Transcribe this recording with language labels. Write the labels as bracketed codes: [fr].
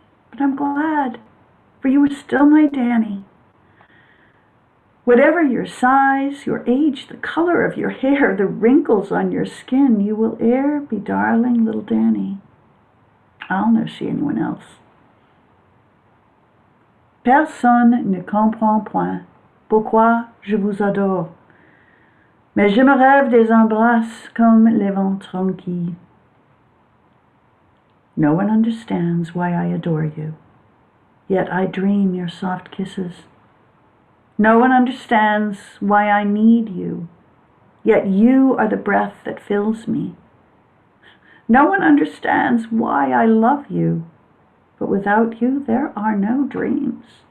[en] But I'm glad, for you were still my Danny. Whatever your size, your age, the color of your hair, the wrinkles on your skin, you will e'er be darling little Danny. I'll never see anyone else. [fr] Personne ne comprend point pourquoi je vous adore. Mais je me rêve des embrasses comme les vents tranquilles. [en] No one understands why I adore you, yet I dream your soft kisses. No one understands why I need you, yet you are the breath that fills me. No one understands why I love you, but without you there are no dreams.